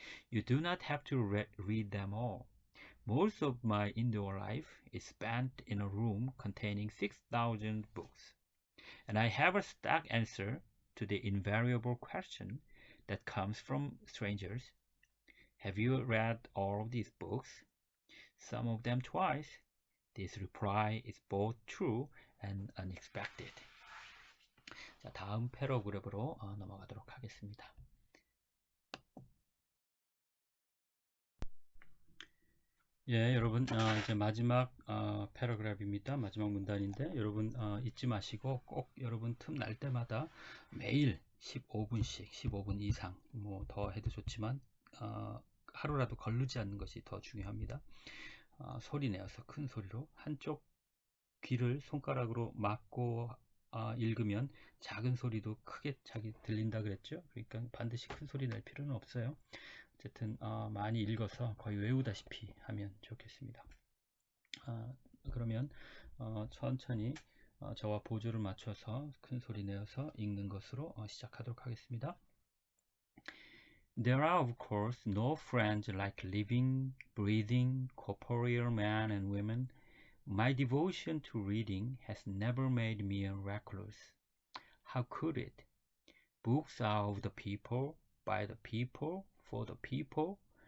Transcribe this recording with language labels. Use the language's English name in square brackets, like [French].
[English] You do not have to read them all. Most of my indoor life is spent in a room containing 6,000 books, and I have a stock answer to the invariable question that comes from strangers. Have you read all of these books? Some of them twice. This reply is both true and unexpected. [Korean] 자, 다음 패러그래프로 넘어가도록 하겠습니다. 예, 여러분 이제 마지막 패러그래프입니다. 마지막 문단인데 여러분 잊지 마시고 꼭 여러분 틈 날 때마다 매일 15분씩 15분 이상 뭐 더 해도 좋지만 하루라도 거르지 않는 것이 더 중요합니다. 소리 내어서 큰 소리로 한쪽 귀를 손가락으로 막고 읽으면 작은 소리도 크게 자기 들린다 그랬죠. 그러니까 반드시 큰 소리 낼 필요는 없어요. 어쨌든 많이 읽어서 거의 외우다시피 하면 좋겠습니다. 그러면 천천히 저와 보조를 맞춰서 큰 소리 내어서 읽는 것으로 시작하도록 하겠습니다. [English] There are of course no friends like living, breathing, corporeal men and women. My devotion to reading has never made me a recluse. How could it? Books are of the people, by the people, for the people.